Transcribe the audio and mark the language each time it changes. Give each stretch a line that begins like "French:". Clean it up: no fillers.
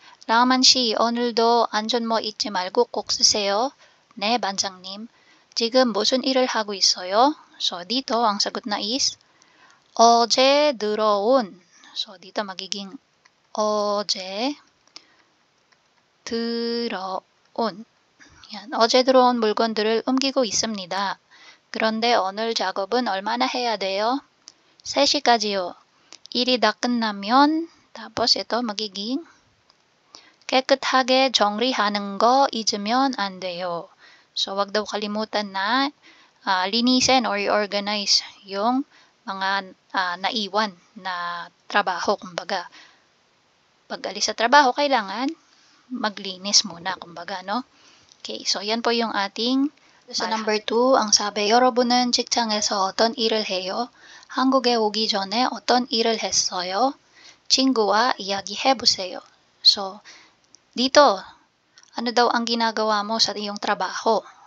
Korean: 라만 씨, 오늘도 안전모 잊지 말고 꼭 쓰세요. 네, 반장님. 지금 무슨 일을 하고 있어요?
Filipino: So, dito, ang sagot na is
Korean: 어제 들어온.
Filipino: So, dito magiging
Korean: 어제 들어온.
Filipino: yan.
Korean: 어제 들어온 물건들을 옮기고 있습니다. 그런데 오늘 작업은 얼마나 해야 돼요? 3시까지요. 일이 다 끝나면,
Filipino: tapos ito magiging
Korean: 깨끗하게 정리하는 거 잊으면 안 돼요.
Filipino: So, wag daw kalimutan na linisin or i-organize yung mga naiwan na trabaho, kumbaga. Pag alis sa trabaho, kailangan maglinis muna, kumbaga, no? Okay, so yan po yung ating sa number 2, ang sabi,
Korean: 여러분은 직장에서 어떤 일을 해요? 한국에 오기 전에 어떤 일을 했어요? 친구와 이야기해보세요.
Filipino: So, dito, ano daw ang ginagawa mo sa iyong trabaho?